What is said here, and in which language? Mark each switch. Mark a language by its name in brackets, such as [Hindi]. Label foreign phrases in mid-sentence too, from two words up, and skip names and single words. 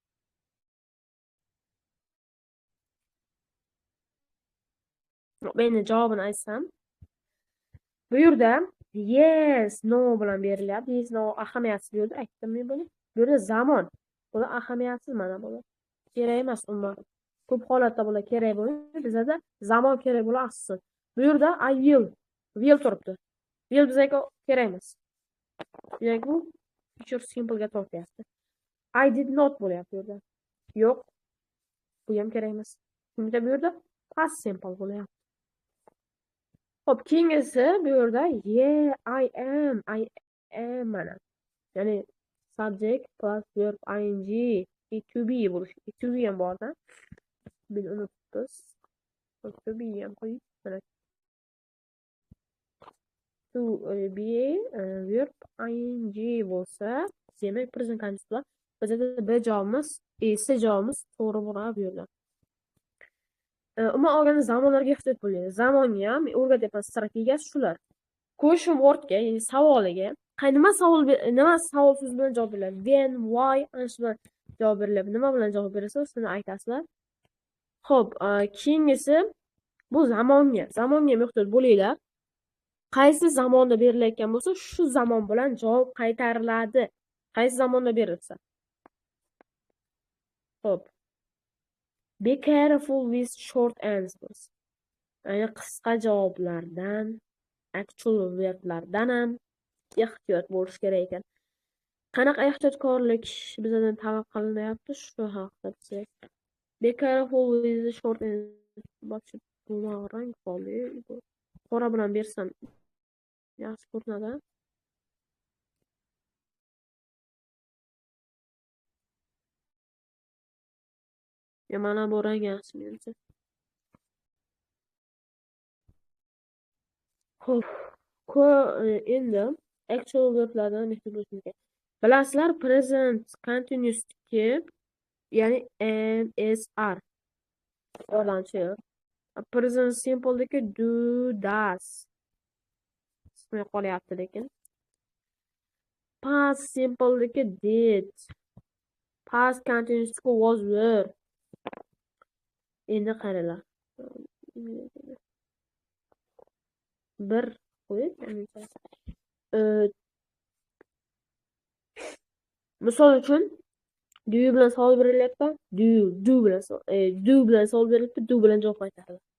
[Uzbek] Men javobini aytsam, bu yerda [English] yes, no [Uzbek] bilan berilyapti. [English] Yes, no [Uzbek] ahamiyatsiz bu yerda aytdim men buni. Bu yerda zamon. Bular ahamiyatsiz mana bular. Kerak emas umuman. Ko'p holatda bular kerak bo'ladi. Bizda zamon kerak bo'ladi asosan. Bu yerda [English] I will [Uzbek] turibdi. Will bizga kerak emas. Demak bu [English] future simple ga [Uzbek] tortyapti. [English] I did not [Uzbek] bo'lyapti bu yerda. Yo'q. Bu ham kerak emas. Chunki bu yerda [English] past simple [Uzbek] bo'lyapti. Xo'p, keyingisi bu yerda [English] yeah, I am [Uzbek] mana. Ya'ni [English] subject plus verb ing to be [Uzbek] bo'lishi. [English] To be [Uzbek] ham borda. Biz unutdik. [English] To be [Uzbek] ham qo'yib, mana [English] to be verb ing [Uzbek] bo'lsa, demak [English] present continuous [Uzbek] bilan bizda B javobimiz, C javobimiz to'g'ri bo'ladi bu yerda. Umuman olganda zamonlarga ehtiyot bo'ling. Zamonga ham o'rgatyapman strategiyasi shular. [English] Question wordga, [Uzbek] ya'ni savoliga nima savol so'z bilan javob beriladi? [English] When, why, [Uzbek] ana shu bilan javob beriladi. Nima bilan javob berasiz, shuni aytasizlar. Xo'p, keyingisi bu zamonga ehtiyot bo'linglar. Qaysi zamonda berilayotgan bo'lsa, shu zamon bilan javob qaytariladi. Qaysi zamonda berilsa. Xo'p. [English] Be careful with short answers. [Uzbek] Ya'ni qisqa javoblardan, [English] actual verblardan [Uzbek] ham ehtiyot bo'lish kerak ekan. Qanaqa ehtiyotkorlik bizdan talab qilinyapti shu haqida bilsak. [English] Be careful with short answers. [Uzbek] Bu rang qoli. Qora bilan bersam yaxshi ko'rinadi. Mana bu rang yaxshi menimcha. Xo'p, endi [English] actual verblardan [Uzbek] ehtiyot bo'lish kerak. Bilasizlar, [English] present continuous'ga, [Uzbek] ya'ni [English] am, is, are [Uzbek] yordamchi. [English] Present simple'dagi do, does [Uzbek] ismi qolyapti lekin. [English] Past simple'dagi did. Past continuous'ga was, were. [Uzbek] Endi qaranglar. Bir qo'yib, misol uchun do bilan savol berilyapti. Do bilan savol berilyapti. Do bilan javob qaytaradi.